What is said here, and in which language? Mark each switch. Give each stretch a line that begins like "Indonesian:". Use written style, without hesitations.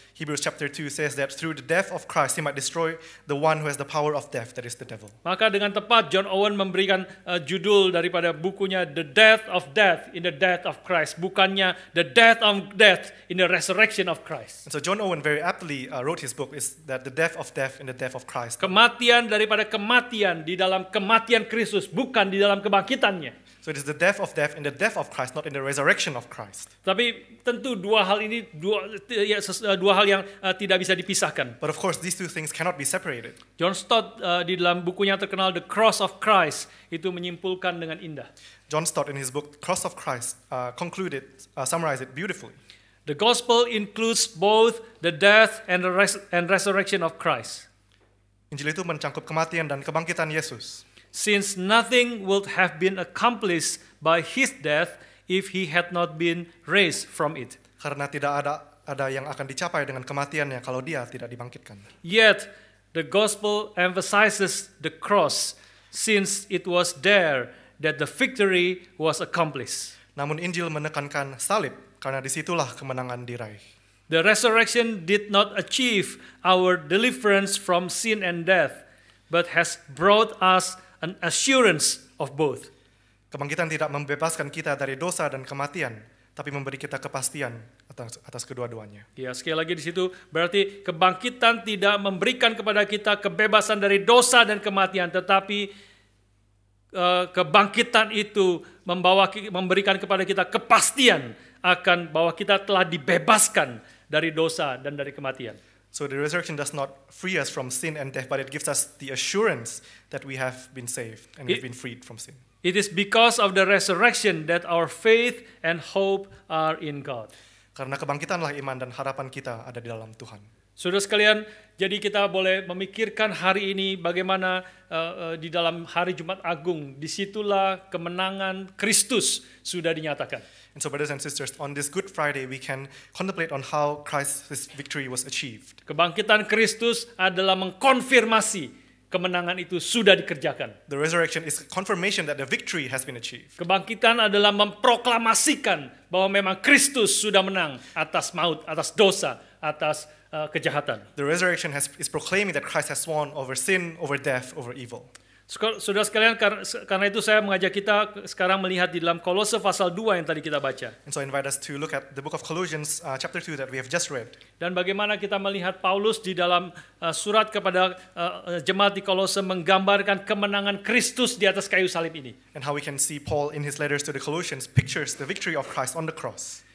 English: Hebrews chapter 2 says that through the death of Christ, he might destroy the one who has the power of death, that is the devil.
Indonesian: Maka dengan tepat John Owen memberikan judul daripada bukunya The Death of Death in the Death of Christ, bukannya The Death of Death in the Resurrection of Christ.
English: And so John Owen very aptly wrote his book is that the death of death in the death of Christ.
Indonesian: Kematian daripada kematian di dalam kematian Kristus, bukan di dalam kebangkitannya.
English: So it is the death of death in the death of Christ, not in the resurrection of Christ.
Indonesian: Tapi tentu dua hal ini dua hal yang tidak bisa dipisahkan.
English: But of course, these two things cannot be separated.
Indonesian: John Stott di dalam bukunya terkenal The Cross of Christ itu menyimpulkan dengan indah.
English: John Stott in his book Cross of Christ summarized it beautifully. The gospel includes both the death and resurrection of Christ.
Indonesian: Injil itu mencakup kematian dan kebangkitan Yesus.
English: Since nothing would have been accomplished by his death if he had not been raised from it.
Indonesian: Karena tidak ada yang akan dicapai dengan kematiannya kalau dia tidak dibangkitkan.
English: Yet the gospel emphasizes the cross, since it was there that the victory was accomplished.
Indonesian: Namun Injil menekankan salib karena disitulah kemenangan diraih.
English: The resurrection did not achieve our deliverance from sin and death, but has brought us an assurance of both.
Indonesian: Kebangkitan tidak membebaskan kita dari dosa dan kematian, tapi memberi kita kepastian atas kedua-duanya. Ya, sekali lagi di situ berarti kebangkitan tidak memberikan kepada kita kebebasan dari dosa dan kematian, tetapi kebangkitan itu memberikan kepada kita kepastian akan bahwa kita telah dibebaskan dari dosa dan dari kematian.
English: So the resurrection does not free us from sin and death, but it gives us the assurance that we have been saved and we've been freed from sin. It is because of the resurrection that our faith and hope are in God.
Indonesian: Karena kebangkitanlah iman dan harapan kita ada di dalam Tuhan. Saudara sekalian, jadi kita boleh memikirkan hari ini bagaimana di dalam hari Jumat Agung, disitulah kemenangan Kristus sudah dinyatakan.
English: And so brothers and sisters, on this Good Friday we can contemplate on how Christ's victory was achieved.
Indonesian: Kebangkitan Kristus adalah mengkonfirmasi kemenangan itu sudah dikerjakan.
English: The resurrection is confirmation that the victory has been achieved.
Indonesian: Kebangkitan adalah memproklamasikan bahwa memang Kristus sudah menang atas maut, atas dosa, atas kejahatan.
English: The resurrection is proclaiming that Christ has won over sin, over death, over evil.
Indonesian: Saudara sekalian, karena itu saya mengajak kita sekarang melihat di dalam Kolose pasal 2 yang tadi kita baca.
English: And so I invite us to look at the book of Colossians chapter 2 that we have just read.
Indonesian: Dan bagaimana kita melihat Paulus di dalam surat kepada jemaat di Kolose menggambarkan kemenangan Kristus di atas kayu salib ini.
English: And how we can see Paul in his letters to the Colossians pictures the victory of Christ on the cross.